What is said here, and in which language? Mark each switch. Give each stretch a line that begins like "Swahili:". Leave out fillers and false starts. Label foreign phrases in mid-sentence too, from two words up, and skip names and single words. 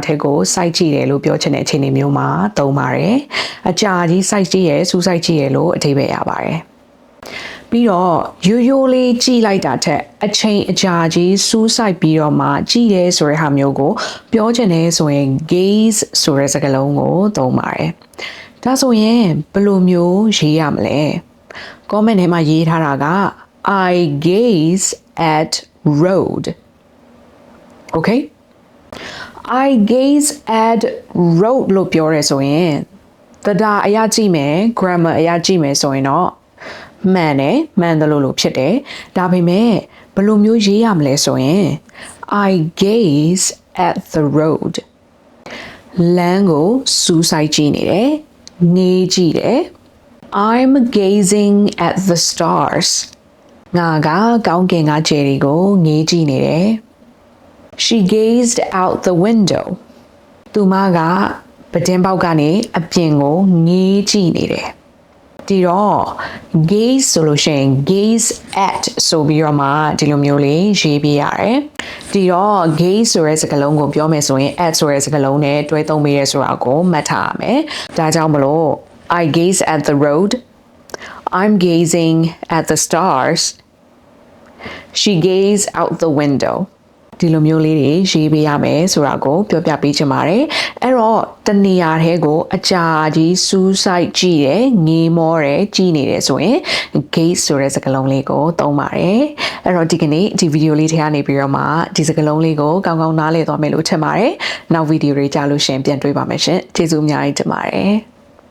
Burmese: ထဲကိုစိုက်ကြည့်တယ်လို့ပြောချင်တဲ့အခြေအနေမျိုးမှာသုံးပါတယ်အကြာကြီးစိုက်ကြည့်ရစူးစိုက်ကြည့်ရလို့အဓိပ္ပာယ်ရပါတယ်ပြီးတော့ရိုးရိုးလေးကြည့်လိုက်တာထက်အချိန်အကြာကြီးစူးစိုက်ပြီးတော့မှကြည့်ရဲဆိုတဲ့ဟာမျိုးကိုပြောချင်တယ်ဆိုရင် gaze ဆိုတဲ့စကားလုံးကိုသုံးပါတယ်ဒါဆိုရင်ဘယ်လိုမျိုးရေးရမလဲ comment ထဲမှာရေးထားတာက
English: I gaze at road okay I gaze at road
Burmese: လို့ပြောရဲဆိုရင်တရားအရာကြည့်မယ် grammar အရာကြည့်မယ်ဆိုရင်တော့မှန်တယ်မှန်တယ်လို့ဖြစ်တယ်ဒါပေမဲ့ဘယ်လိုမျိုး ရေးရမလဲဆိုရင်
English: I gaze at the road
Burmese: လမ်းကိုစူးစိုက်ကြည့်နေတယ်ငေးကြည့်တယ်
English: I'm gazing at the stars
Burmese: ငါ ကကောင်းကင်ကကြယ်တွေကိုငေးကြည့်နေတယ်
English: She gazed out the window
Burmese: သူမကပတင်း ပေါက်ကနေအပြင်ကိုငေးကြည့်နေတယ်ဒီတော့ gaze ဆိုလို့ရှိရင်
English: gaze at
Burmese: ဆိုပြီးတော့မှဒီလိုမျိုးလေးရေးပြရတယ်ဒီတော့ gaze ဆိုတဲ့စကားလုံးကိုပြောမယ်ဆိုရင် at ဆိုတဲ့စကားလုံးနဲ့တွဲသုံးပေးရဲဆိုတာကိုမှတ်ထားရမယ်ဒါကြောင့်မလို့
English: I gaze at the road I'm gazing at the stars She gazed out the window
Burmese: ဒီလိုမျိုးလေးတွေရေးပေးရမယ်ဆိုတာကိုပြောပြပေးချင်ပါတယ်အဲ့တော့တနေရာထဲကိုအကြာကြီးစူးစိုက်ကြည့်တယ်ငေးမောတယ်ကြည့်နေတယ်ဆိုရင် gaze ဆိုတဲ့စကားလုံးလေးကိုသုံးပါတယ်အဲ့တော့ဒီကနေ့ဒီဗီဒီယိုလေးထဲကနေပြီးတော့မှဒီစကားလုံးလေးကိုကောင်းကောင်းနားလည်သွားမယ်လို့ထင်ပါတယ်နောက်ဗီဒီယိုတွေကြာလို့ရှင်ပြန်တွေ့ပါမယ်ရှင်ကျေးဇူးအများကြီးတင်ပါတယ်